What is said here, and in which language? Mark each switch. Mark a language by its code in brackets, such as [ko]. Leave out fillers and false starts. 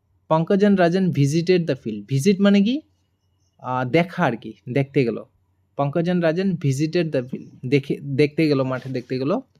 [en] Pankaj and Rajan visited the field. [bn] Visit মানে কি, দেখা আর কি, দেখতে গেল। [en] Pankaj and Rajan visited the field, [bn] দেখতে গেল, মাঠে দেখতে গেল।